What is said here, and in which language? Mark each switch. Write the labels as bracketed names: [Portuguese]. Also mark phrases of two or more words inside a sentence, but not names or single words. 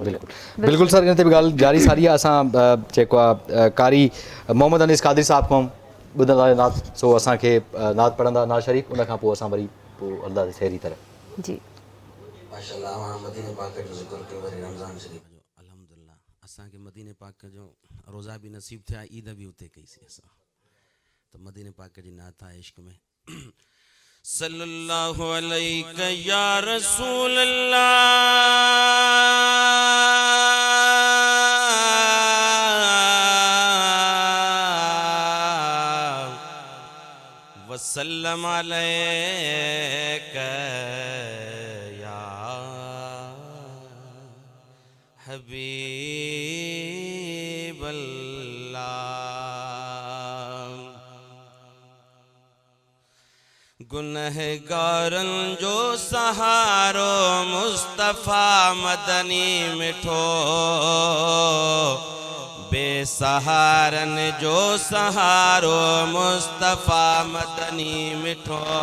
[Sindhi] बिल्कुलु सर इन ते बि ॻाल्हि जारी सारी आहे असां जेको आहे कारी मोहम्मद अनीस कादरी साहिब खां ॿुधंदा नात सो असांखे नात पढ़ंदा नात शरीफ़ उन खां पोइ असां वरी पोइ हलंदासीं शहरी तरह जी माशाअल्लाह मदीने पाक जो ज़िक्र कयो वरी रमज़ान शरीफ़ जो अल्हम्दुलिल्लाह असांखे मदीने पाक जो रोज़ा बि नसीब थिया ईद बि उते कईसीं असां त मदीने पाक जी नात आहे इश्क में [Arabic] صلى الله عليه يا رسول الله وسلم عليك يا حبيب الله [Sindhi] गुनहगारन जो सहारो मुस्तफ़ा मदनी मिठो बेसहारन जो सहारो मुस्तफ़ा मदनी मिठो